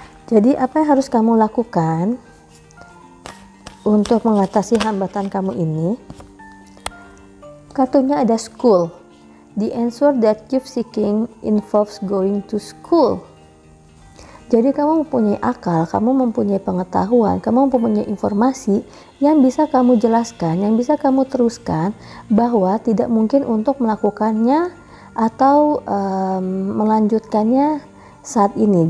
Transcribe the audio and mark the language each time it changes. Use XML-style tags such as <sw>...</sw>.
<id>Jadi apa yang harus kamu lakukan untuk mengatasi hambatan kamu ini? Kartunya ada school.</id> <en>The answer that you're seeking involves going to school.</en> <id>Jadi kamu mempunyai akal, kamu mempunyai pengetahuan, kamu mempunyai informasi yang bisa kamu jelaskan, yang bisa kamu teruskan, bahwa tidak mungkin untuk melakukannya atau melanjutkannya saat ini.</id>